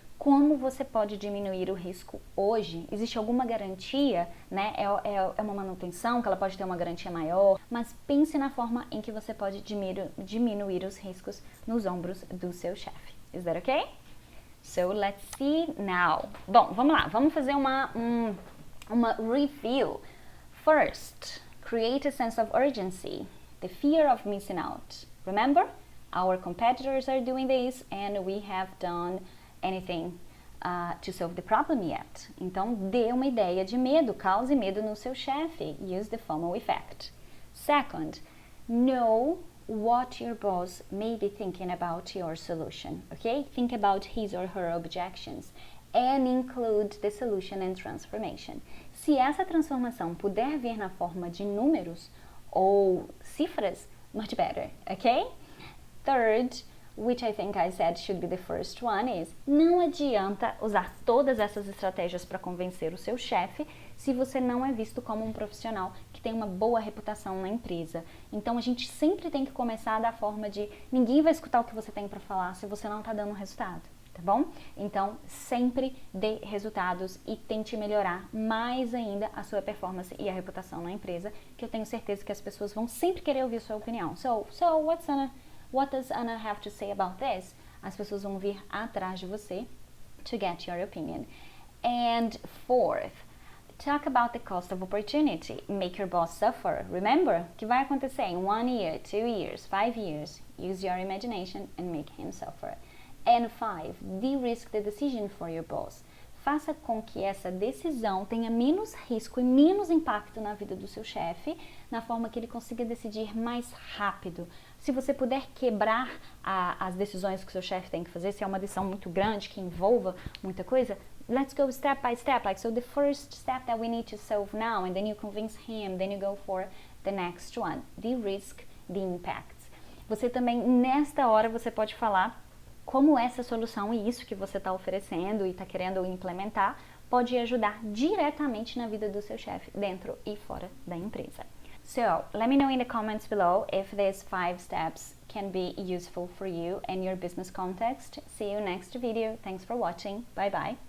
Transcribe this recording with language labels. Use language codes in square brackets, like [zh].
[pt] Como você pode diminuir o risco hoje? Existe alguma garantia, né? É uma manutenção, que ela pode ter uma garantia maior, mas pense na forma em que você pode diminuir os riscos nos ombros do seu chefe. [en] Is that okay? So, let's see now. [pt] Bom, vamos lá, vamos fazer uma review. [en] First, create a sense of urgency, the fear of missing out. Remember, our competitors are doing this and we have done anything to solve the problem yet. [pt] Então, dê uma ideia de medo, cause medo no seu chefe. [en] Use the FOMO effect. Second, know what your boss may be thinking about your solution, okay? Think about his or her objections and include the solution and transformation. [pt] Se essa transformação puder vir na forma de números ou cifras, [en] much better, okay? Third, which I think I said should be the first one, is [pt] não adianta usar todas essas estratégias para convencer o seu chefe se você não é visto como um profissional que tem uma boa reputação na empresa. Então a gente sempre tem que começar da forma de ninguém vai escutar o que você tem para falar se você não está dando resultado, tá bom? Então sempre dê resultados e tente melhorar mais ainda a sua performance e a reputação na empresa, que eu tenho certeza que as pessoas vão sempre querer ouvir sua opinião. [en] So what does Anna have to say about this? [pt] As pessoas vão vir atrás de você [en] to get your opinion. And fourth, talk about the cost of opportunity. Make your boss suffer. Remember, [pt] o que vai acontecer em [en] 1 year, 2 years, 5 years? Use your imagination and make him suffer. And 5, de-risk the decision for your boss. [pt] Faça com que essa decisão tenha menos risco e menos impacto na vida do seu chefe, na forma que ele consiga decidir mais rápido. Se você puder quebrar as decisões que o seu chefe tem que fazer, se é uma decisão muito grande, que envolva muita coisa, [en] let's go step by step. Like, so the first step that we need to solve now, and then you convince him, then you go for the next one. De-risk the impacts. [pt] Você também, nesta hora, você pode falar como essa solução e isso que você está oferecendo e está querendo implementar pode ajudar diretamente na vida do seu chefe, dentro e fora da empresa. [en] So, let me know in the comments below if these 5 steps can be useful for you and your business context. See you next video. Thanks for watching. Bye bye.